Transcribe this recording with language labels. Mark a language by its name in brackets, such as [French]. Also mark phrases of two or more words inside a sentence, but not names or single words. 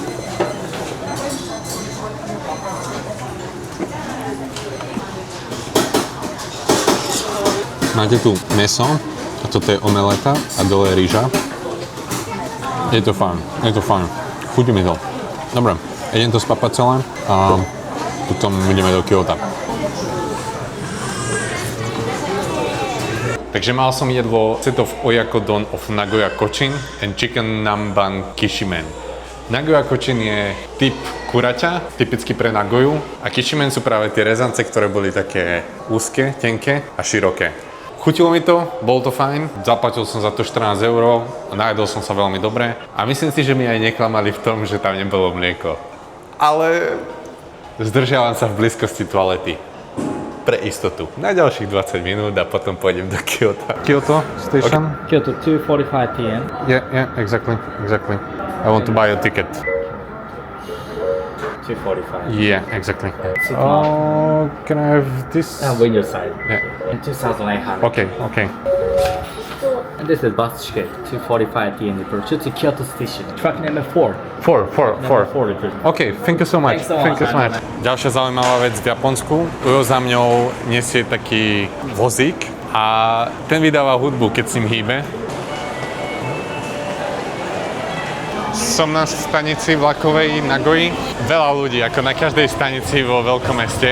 [Slovak] Máte tu mäso a toto je omeleta a dole je rýža. Je to fajn. Chutí mi to. Dobre, idem to spapať celé a potom ideme do Kyoto. Takže mal som jedlo [English] set of oyakodon of Nagoya Kochin and chicken namban kishimen. [Slovak] Nagoya Kochin je typ kuraťa, typicky pre Nagoju, a kishimen sú práve tie rezance, ktoré boli také úzke, tenké a široké. Chutilo mi to, bolo to fajn, zaplatil som za to 14 €, najedol som sa veľmi dobre a myslím si, že mi aj neklamali v tom, že tam nebolo mlieko. Ale zdržiavam sa v blízkosti toalety. Pre istotu. Na ďalších 20 minút a potom pôjdem do Kyoto. [English] Kyoto station? Kyoto 2:45 p.m. Yeah, exactly. I want to buy a ticket. 2:45. Yeah, exactly. Oh, can I have this? Window side. Yeah. 2,800. Okay. And this is bus ticket 2:45 p.m. departure to Kyoto Station. Track number 4. Four. Number 4 departure. OK, thank you so much. Thanks so much. [Slovak] Ďalšia zaujímavá vec v Japonsku. Ujo za mňou nesie taký vozík a ten vydáva hudbu, keď s ním hýbe. Som na stanici vlakovej Nagoji. Veľa ľudí, ako na každej stanici vo veľkom meste.